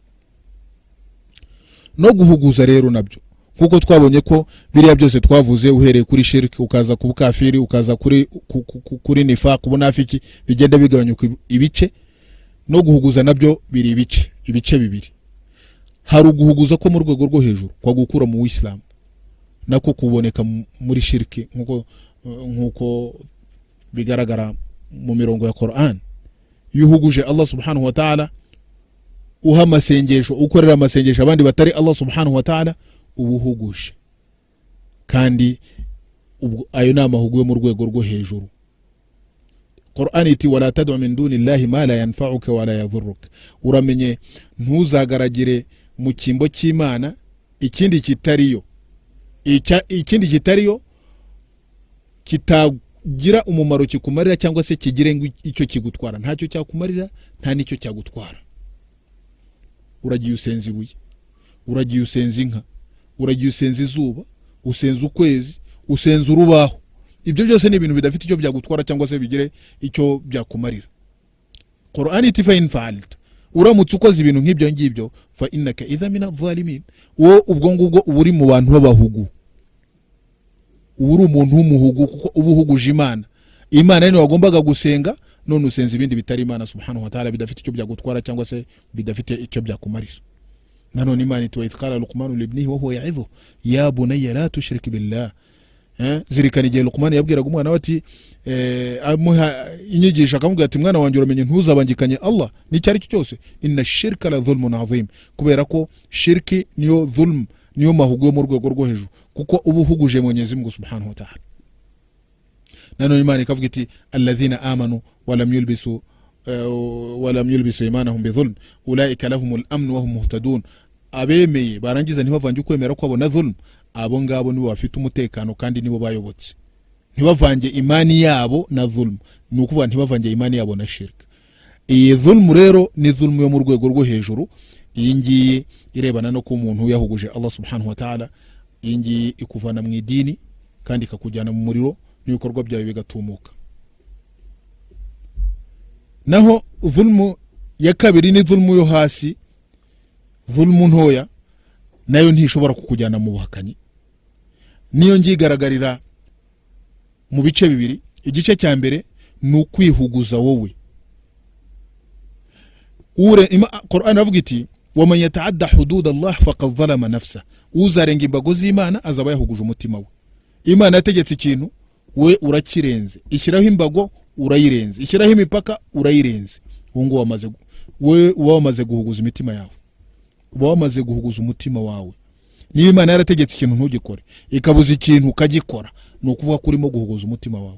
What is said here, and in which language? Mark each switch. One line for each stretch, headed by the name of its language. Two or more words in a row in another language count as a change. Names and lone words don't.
Kinyarwanda: No guhuguza rero nabyo, kuko twabonye ko biriya byose twavuze, uhereye kuri shirk ukaza ku bukafiri, ukaza kuri nifaq, ubunafiki, bigenda bigabanyuka ibice. no guhuguza nabyo biri ibice bibiri. Hari uguhuguza ko mu rwego rwo hejuru kwa gukura mu Islam nako kuboneka muri shirki nkuko bigaragara mu mirongo ya Qur'an. Yuhuguje Allah
Arabic: سبحانه وتعالى,
Kinyarwanda: uha amasengesho, ukorera amasengesho abandi batari Allah
Arabic: سبحانه وتعالى,
Kinyarwanda: ubuhuguje. Kandi ayo nama huguye mu rwego rwo hejuru. Qur'an iti
Arabic: ولا تدع من دون الله ما لا ينفعك ولا يضرك.
Kinyarwanda: Uramenye ntuzagaragire mu kimbo cy'Imana ikindi kitariyo. Ikindi kitariyo kitagira umumaro kikumarira cyangwa se kigire ngo icyo kigutwara. Ntacyo cyakumarira, nta nicyo cyagutwara. Uragiye usenza ibuye, uragiye usenza inka, uragiye usenza izuba, usenza ukwezi, usenza urubaho. Ibyo byose ni ibintu bidafite icyo byagutwara cyangwa se bigire icyo byakumarira. Qur'an iti
Arabic: فإن فعلت,
Kinyarwanda: uramutse ukoze ibintu nk'ibyo ngibyo,
Arabic: فإنك إذا من الظالمين,
Kinyarwanda: wo ubwo ngubwo uburi mu bantu b'abahugu. Uri umuntu w'umuhugu kuko ubuhuguje Imana. Imana ni wagombaga gusenga, none usenza ibindi bitari Imana
Arabic: سبحانه وتعالى
Kinyarwanda: bidafite icyo byagutwara cyangwa se bidafite icyo byakumarira. Nanone Imana iti
Arabic: وإذ قال لقمان لابنه وهو يعظه يا بني لا تشرك بالله.
Kinyarwanda: Zirikana igihe Luqman yabwiraga umwana we ati amuha inyigisho akamubwira ati mwana wanjye uramenye ntuzabangikanye Allah n'icyari cyo cyose,
Arabic: إن الشرك لظلم عظيم.
Kinyarwanda: Kubera ko shirki niyo dhulm, niyo mahugu yo mu rwego rwo hejuru kuko ubuhuguje
Swahili: Mwenyezi Mungu
Arabic: سبحانه وتعالى.
Kinyarwanda: Nanone Imana ikavuga iti
Arabic: الذين آمنوا ولم يلبسوا إيمانهم بظلم أولئك لهم الأمن وهم مهتدون.
Kinyarwanda: Abemeye barangiza ntibavanje ukwemera kwabo na dhulm, abo ngabo nibo bafite umutekano kandi nibo bayobotse. Ntibavange imani yabo na dhulm, nukuvuga ntibavange imani yabo na shirk. Iyi dhulm rero ni dhulm yo mu rwego rwo hejuru. Iyi ngiyi irebana no ku muntu yahuguje Allah
Arabic: سبحانه وتعالى.
Kinyarwanda: Iyi ngiyi ikuvana mu idini kandi ikakujyana mu muriro n'ibikorwa byawe bigatumuka. Naho dhulm ya kabiri ni dhulm yo hasi, dhulm ntoya, nayo ntishobora kukujyana mu buhakanyi. Niyo ngigaragarira mu bice bibiri. Igice cya mbere ni ukwihuguza wowe. Qur'an avuga iti
Arabic: ومن يتعد حدود الله فقد ظلم نفسه.
Kinyarwanda: Uzarenga imbago z'Imana azaba yahuguje umutima we. Imana yategetse ikintu, we urakirenze. Ishyiraho imbago urayirenze, ishyiraho imipaka urayirenze. Ngo wamaze guhuguza imitima yawe, wamaze guhuguza umutima wawe. Niba Imana yarategetse ikintu ntugikore, ikabuza ikintu ukagikora, nukuvuga ko urimo guhuguza umutima wawe.